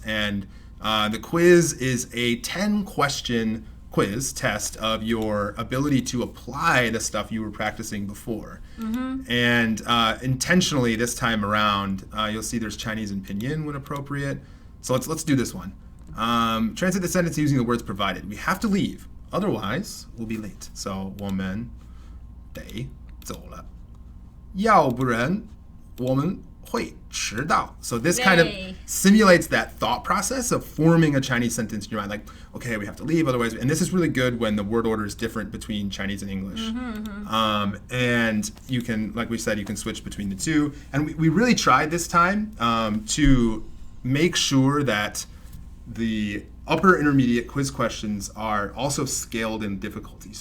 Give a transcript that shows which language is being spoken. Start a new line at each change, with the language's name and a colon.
English: And the quiz is a 10-question quiz test of your ability to apply the stuff you were practicing before. And intentionally this time around, you'll see there's Chinese and Pinyin when appropriate. So let's do this one. Translate the sentence using the words provided. We have to leave, otherwise we'll be late.
Chinese: So 我们得走了，要不然我们会迟到.
English: So this kind of simulates that thought process of forming a Chinese sentence in your mind, like, okay, we have to leave, otherwise, and this is really good when the word order is different between Chinese and English. And you can, like we said, you can switch between the two. And we really tried this time to make sure that the upper intermediate quiz questions are also scaled in difficulty.